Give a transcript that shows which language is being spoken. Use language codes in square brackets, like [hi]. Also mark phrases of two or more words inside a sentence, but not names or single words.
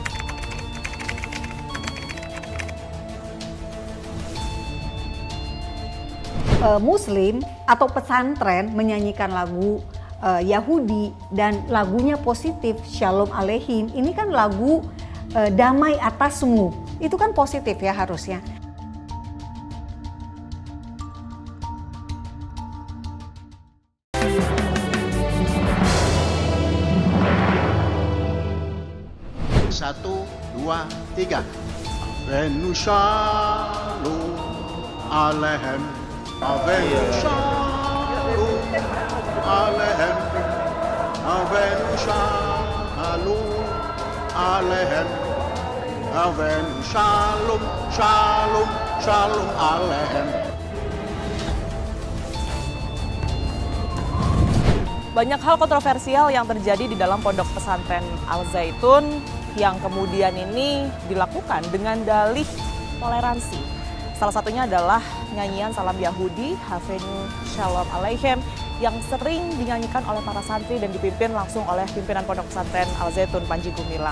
[id] Muslim atau pesantren menyanyikan lagu Yahudi dan lagunya positif Shalom Aleihim, ini kan lagu damai atasmu. Itu kan positif ya harusnya. Satu, dua, tiga. [he] הבאנו שלום עליכם. הבאנו שלום עליכם. הבאנו שלום עליכם. הבאנו שלום שלום שלום עליכם. [id] Banyak hal kontroversial yang terjadi di dalam pondok pesantren Al Zaitun yang kemudian ini dilakukan dengan dalih toleransi. Salah satunya adalah nyanyian salam Yahudi, Havenu Shalom Aleichem, yang sering dinyanyikan oleh para santri dan dipimpin langsung oleh pimpinan pondok pesantren Al Zaitun Panji Gumilang.